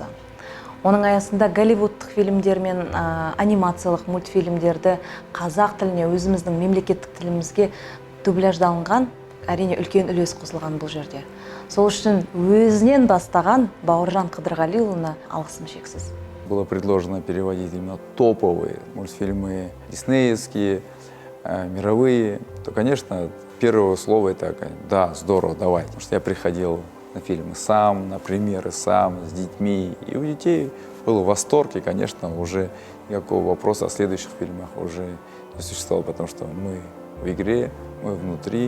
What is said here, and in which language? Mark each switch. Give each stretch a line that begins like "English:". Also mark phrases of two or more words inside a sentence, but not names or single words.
Kazakh: Оның аясында голливудтық фильмдер мен анимациялық мультфильмдерді қазақ тіліне, өзіміздің мемлекеттік тілімізге дубляждалынған, әрине үлкен үлес қосылған бұл жерде. Сол үшін өзінен бастаған Бауыржан Қыдырғалиұлына алғысым шексіз.
Russian: Было предложено переводить именно топовые мультфильмы, диснеевские, мировые, то, конечно, первое слово это «да, здорово, давай». Потому что я приходил на фильмы сам, на премьеры сам, с детьми, и у детей был восторг, и, конечно, уже никакого вопроса о следующих фильмах уже не существовало, потому что мы в игре, мы внутри.